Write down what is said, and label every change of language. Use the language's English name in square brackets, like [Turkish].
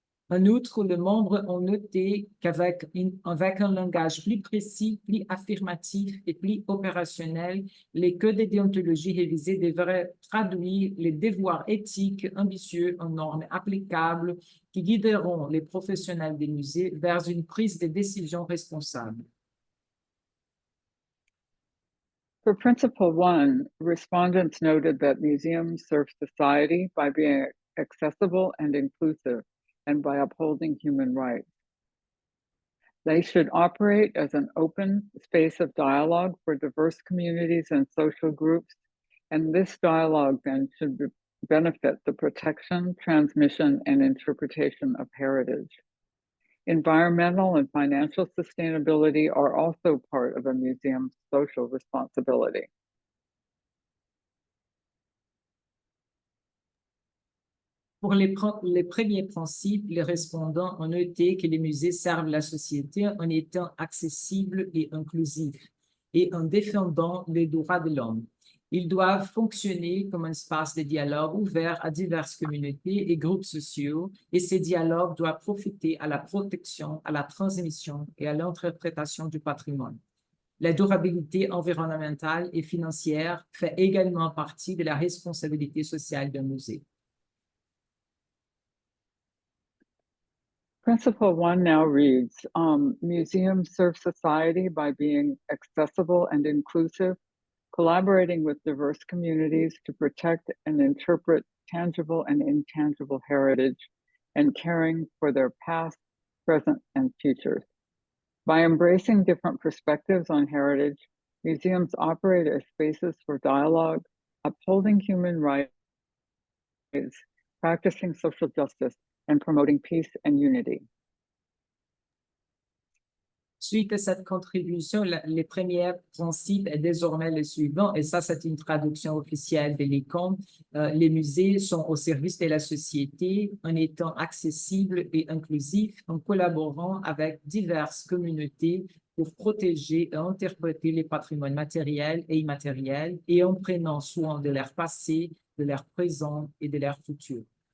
[French] En outre, les membres ont noté qu'avec un langage plus précis, plus affirmatif et plus opérationnel, les codes de déontologie révisés devraient traduire les devoirs éthiques ambitieux en normes applicables qui guideront les professionnels des musées vers une prise de décision responsable. [English] For Principle 1, respondents noted that museums serve society by being accessible and inclusive, and by upholding human rights. They should operate as an open space of dialogue for diverse communities and social groups, And this dialogue then should benefit the protection, transmission, and interpretation of heritage. Environmental and financial sustainability are also part of a museum's social responsibility. [French] Pour les premiers principes, les respondants ont noté que les musées servent la société en étant accessibles et inclusifs et en défendant les droits de l'homme. Ils doivent fonctionner comme un espace de dialogue ouvert à diverses communautés et groupes sociaux, et ces dialogues doivent profiter à la protection, à la transmission et à l'interprétation du patrimoine. La durabilité environnementale et financière fait également partie de la responsabilité sociale d'un musée. [English] Principle 1 now reads, museums serve society by being accessible and inclusive, collaborating with diverse communities to protect and interpret tangible and intangible heritage, and caring for their past, present, and futures. By embracing different perspectives on heritage, museums operate as spaces for dialogue, upholding human rights, practicing social justice, and promoting peace and unity. [French] Suite à cette contribution, les premiers principes est désormais le suivant, et ça, c'est une traduction officielle de l'ICOM. Les musées sont au service de la société en étant accessibles et inclusifs, en collaborant avec diverses communautés pour protéger et interpréter les patrimoines matériels et immatériels et en prenant soin de leur passé, de leur présent et de leur futur.